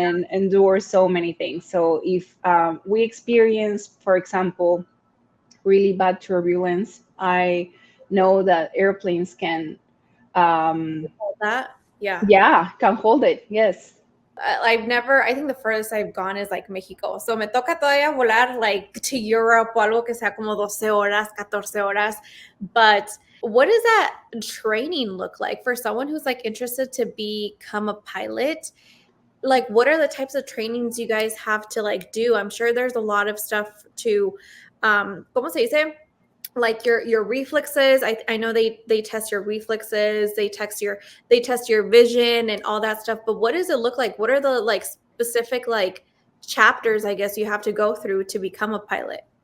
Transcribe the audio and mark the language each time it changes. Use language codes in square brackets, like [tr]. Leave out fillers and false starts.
[en] and endure so many things. So if we experience, for example, really bad turbulence, I know that airplanes can, um, That? Yeah. yeah, can hold it. Yes. I've never, I think the furthest I've gone is like Mexico. [es] So me toca todavía volar [en] like to Europe [es] o algo que sea como 12 horas, 14 horas. [en] But what does that training look like for someone who's like interested to become a pilot? Like, what are the types of trainings you guys have to like do? I'm sure there's a lot of stuff to, [es] ¿cómo se dice? [en] Like your reflexes. I know they test your reflexes, they test your vision and all that stuff, but what does it look like? What are the like specific like chapters, I guess, you have to go through to become a pilot?